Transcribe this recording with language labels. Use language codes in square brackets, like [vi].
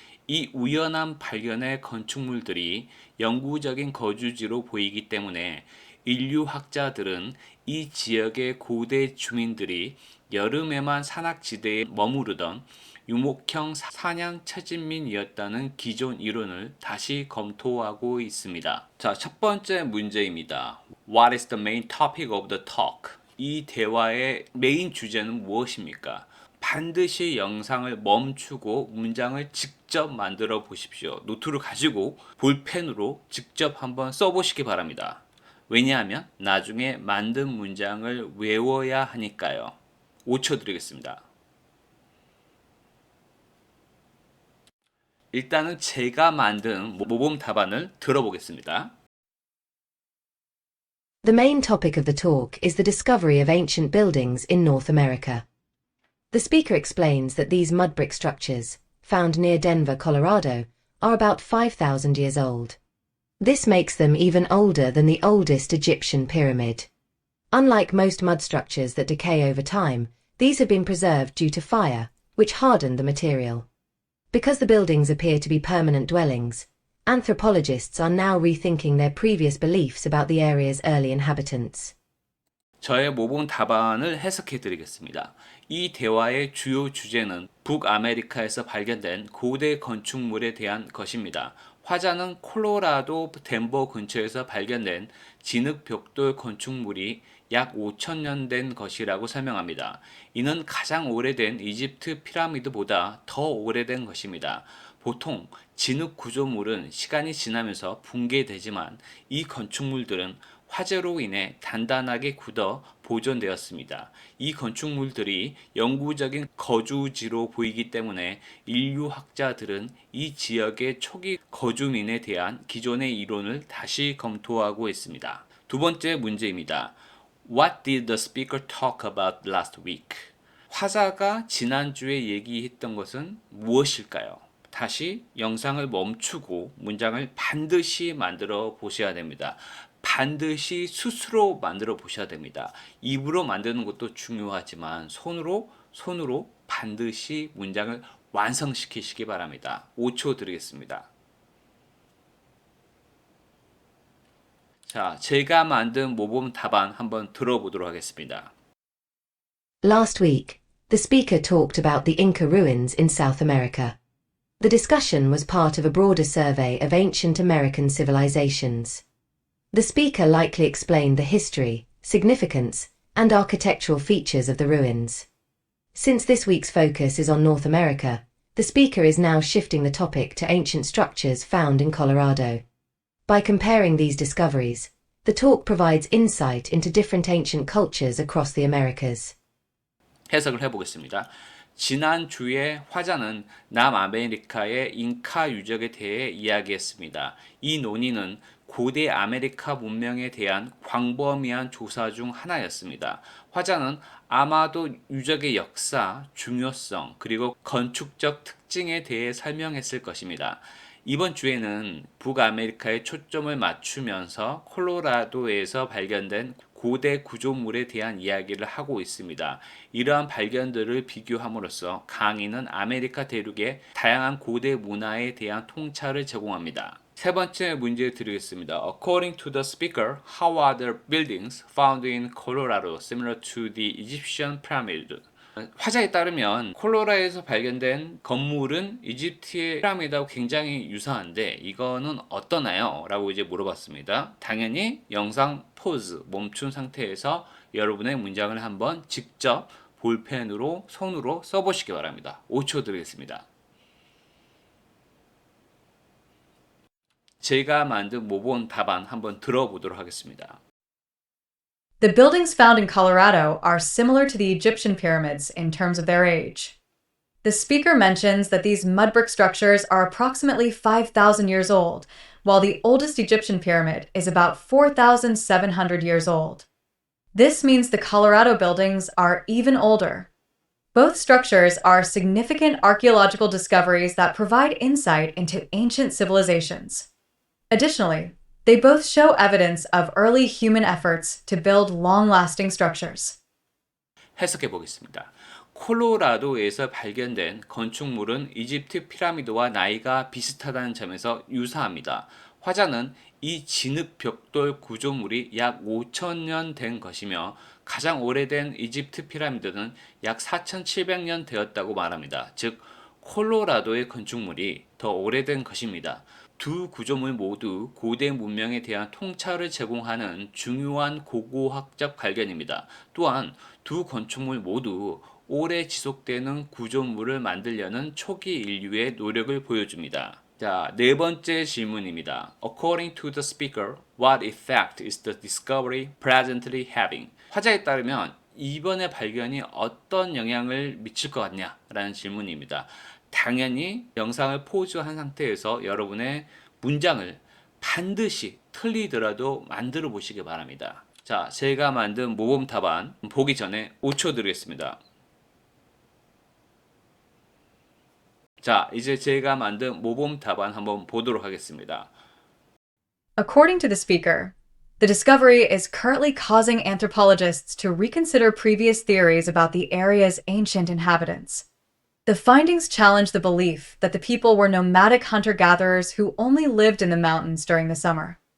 [ko] 이 우연한 발견의 건축물들이 영구적인 거주지로 보이기 때문에 인류학자들은 이 지역의 고대 주민들이 여름에만 산악지대에 머무르던 유목형 사냥 채집민이었다는 기존 이론을 다시 검토하고 있습니다. 자, 첫 번째 문제입니다. [en] What is the main topic of the talk? [ko] 이 대화의 메인 주제는 무엇입니까? 반드시 영상을 멈추고 문장을 직접 만들어 보십시오. 노트를 가지고 볼펜으로 직접 한번 써보시기 바랍니다. 왜냐하면 나중에 만든 문장을 외워야 하니까요. 5초 드리겠습니다. 일단은 제가 만든 모범 답안을 들어보겠습니다. [en] The main topic of the talk is the discovery of ancient buildings in North America. The speaker explains that these mud brick structures, found near Denver, Colorado, are about 5,000 years old. This makes them even older than the oldest Egyptian pyramid. Unlike most mud structures that decay over time, these have been preserved due to fire, which hardened the material. Because the buildings appear to be permanent dwellings, anthropologists are now rethinking their previous beliefs about the area's early inhabitants. [ko] 저의 모범 답안을 해석해 드리겠습니다. 이 대화의 주요 주제는 북아메리카에서 발견된 고대 건축물에 대한 것입니다. 화자는 콜로라도 덴버 근처에서 발견된 진흙 벽돌 건축물이 약 5,000년 된 것이라고 설명합니다. 이는 가장 오래된 이집트 피라미드보다 더 오래된 것입니다. 보통 진흙 구조물은 시간이 지나면서 붕괴되지만 이 건축물들은 화재로 인해 단단하게 굳어 보존되었습니다. 이 건축물들이 영구적인 거주지로 보이기 때문에 인류학자들은 이 지역의 초기 거주민에 대한 기존의 이론을 다시 검토하고 있습니다. 두 번째 문제입니다. [en] What did the speaker talk about last week? [ko] 화자가 지난주에 얘기했던 것은 무엇일까요? 다시 영상을 멈추고 문장을 반드시 만들어 보셔야 됩니다. 반드시 스스로 만들어 보셔야 됩니다. 입으로 만드는 것도 중요하지만 손으로 반드시 문장을 완성시키시기 바랍니다. 5초 드리겠습니다. 자, 제가 만든 모범 답안 한번 들어보도록 하겠습니다. [en] Last week, the speaker talked about the Inca ruins in South America. The discussion was part of a broader survey of ancient American civilizations. The speaker likely explained the history, significance, and architectural features of the ruins. Since this week's focus is on North America, the speaker is now shifting the topic to ancient structures found in Colorado. By comparing these discoveries, the talk provides insight into different ancient cultures across the Americas. [ko] 해석을 해보겠습니다. 지난주에 화자는 남아메리카의 잉카 유적에 대해 이야기했습니다. 이 논의는 고대 아메리카 문명에 대한 광범위한 조사 중 하나였습니다. 화자는 아마도 유적의 역사, 중요성, 그리고 건축적 특징에 대해 설명했을 것입니다. 이번 주에는 북아메리카에 초점을 맞추면서 콜로라도에서 발견된 고대 구조물에 대한 이야기를 하고 있습니다. 이러한 발견들을 비교함으로써 강의는 아메리카 대륙의 다양한 고대 문화에 대한 통찰을 제공합니다. 세 번째 문제 드리겠습니다. [en] According to the speaker, how are the buildings found in Colorado similar to the Egyptian pyramid? [ko] 화자에 따르면 콜로라도에서 발견된 건물은 이집트의 피라미드하고 굉장히 유사한데 이거는 어떠나요? 라고 이제 물어봤습니다. 당연히 영상 포즈 멈춘 상태에서 여러분의 문장을 한번 직접 볼펜으로 손으로 써보시기 바랍니다. 5초 드리겠습니다. 제가 만든 모범 답안 한번 들어보도록 하겠습니다. [en] The buildings found in Colorado are similar to the Egyptian pyramids in terms of their age. The speaker mentions that these mud brick structures are approximately 5,000 years old, while the oldest Egyptian pyramid is about 4,700 years old. This means the Colorado buildings are even older. Both structures are significant archaeological discoveries that provide insight into ancient civilizations. Additionally, they both show evidence of early human efforts to build long-lasting structures. [ko] 해석해 보겠습니다. 콜로라도에서 발견된 건축물은 이집트 피라미드와 나이가 비슷하다는 점에서 유사합니다. 화자는 이 진흙 벽돌 구조물이 약 5,000년 된 것이며 가장 오래된 이집트 피라미드는 약 4,700년 되었다고 말합니다. 즉, 콜로라도의 건축물이 더 오래된 것입니다. 두 구조물 모두 고대 문명에 대한 통찰을 제공하는 중요한 고고학적 발견입니다. 또한 두 건축물 모두 오래 지속되는 구조물을 만들려는 초기 인류의 노력을 보여줍니다. 자, 네 번째 질문입니다. [en] According to the speaker, what effect is the discovery presently having? [ko] 화자에 따르면 이번의 발견이 어떤 영향을 미칠 것 같냐라는 질문입니다. 당연히 영상을 포즈한 상태에서 여러분의 문장을 반드시 틀리더라도 만들어 보시기 바랍니다. 자, 제가 만든 모범 답안 보기 전에 5초 드리겠습니다. 자, 이제 제가 만든 모범 답안 한번 보도록 하겠습니다. [en] According to the speaker, the discovery is currently causing anthropologists to reconsider previous theories about the area's ancient inhabitants. The findings challenge the belief that the people were nomadic hunter-gatherers who only lived in the mountains during the summer.